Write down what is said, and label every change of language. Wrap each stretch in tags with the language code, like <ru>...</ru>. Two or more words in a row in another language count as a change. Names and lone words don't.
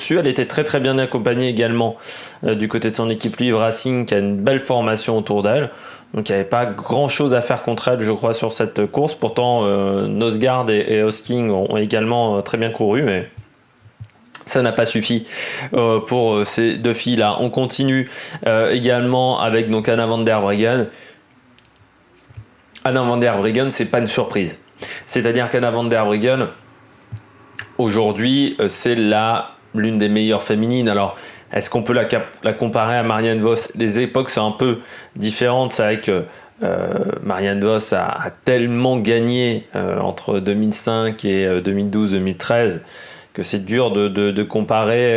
<fr>Elle était très très bien accompagnée également du côté de son équipe Liv Racing, qui a une belle formation autour d'elle. Donc il n'y avait pas grand chose à faire contre elle, je crois, sur cette course. Pourtant, Nosgard et Hosking ont également très bien couru, mais ça n'a pas suffi pour ces deux filles-là. On continue également avec donc Anna van der Breggen. Anna van der Breggen, c'est pas une surprise. C'est-à-dire qu'Anna van der Breggen, aujourd'hui, c'est l'une des meilleures féminines. Alors, est-ce qu'on peut la comparer à Marianne Vos ? Les époques sont un peu différentes. C'est vrai que Marianne Vos a tellement gagné entre 2005 et 2012-2013 que c'est dur de comparer.</fr>